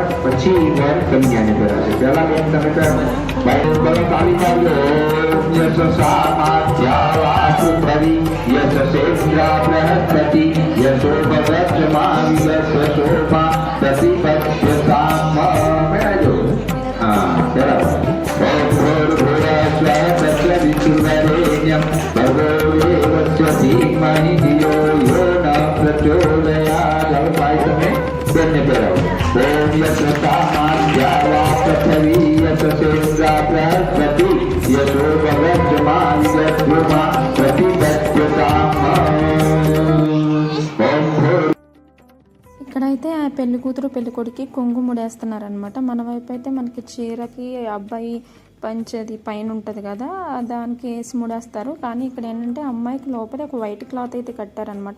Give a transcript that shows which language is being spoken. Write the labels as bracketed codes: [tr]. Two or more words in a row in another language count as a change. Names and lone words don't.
[gu] પછી વર કન્યાને પહેરાશે. પહેલા બેન તમે ભાઈ બોલો તાળી પાડો. [sa] યશસા માધ્યાવાસુ પ્રવિ યશસેન્દ્રા બૃહસ્પતિ યશો ભદ્રજમા વિદસ્વ શોભા પ્રતિપત્યતામ. [gu] પહેરાજો. હા, બરાબર. [sa] भूर्भुवस्वः भर्गो देवस्य धीमहि धियो यो न प्रचोदयात्. [gu] भाई તમે બંને પહેરાવો. [sa] ઓમ યશસા માધ્યાવા પૃથ્વી યશસેન્દ્રા બૃહસ્પતિ યશો ભદ્રજમા વિદસ્વ ప్రతిపత్యతాం. [te] ఇక్కడైతే ఆ పెళ్లి కూతురు పెళ్లి కొడుకు కుంకుముడేస్తున్నారనమాట. మన వైపు అయితే మనకి చీరకి అబ్బాయి పంచది పైన ఉంటుంది కదా, దానికి వేసి ముడేస్తారు. కానీ ఇక్కడ ఏంటంటే అమ్మాయికి లోపల ఒక [en] white cloth [te] అయితే కట్టారనమాట.